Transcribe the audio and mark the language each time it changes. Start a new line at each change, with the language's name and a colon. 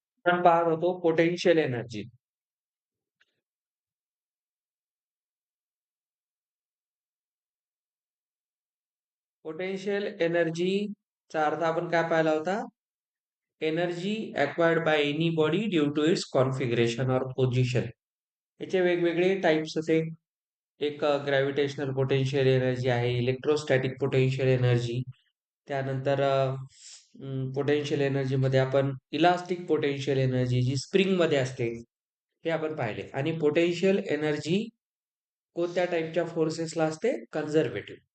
Marathi: आपण पाहत होतो पोटेन्शियल एनर्जी. पोटेन्शियल एनर्जीचा अर्थ आपण काय पाहिला होता?
English: Energy acquired by any body due to its configuration और position.
Marathi: याचे वेगवेगळे टाइप्स होते. एक ग्रॅव्हिटेशनल पोटेन्शियल एनर्जी आहे, इलेक्ट्रोस्टॅटिक पोटेन्शियल एनर्जी. त्यानंतर पोटेन्शियल एनर्जीमध्ये आपण इलास्टिक पोटेन्शियल एनर्जी जी स्प्रिंगमध्ये असते, हे आपण पाहिले. आणि पोटेन्शियल एनर्जी कोणत्या टाईपच्या फोर्सेसला असते? कन्झर्वेटिव्ह.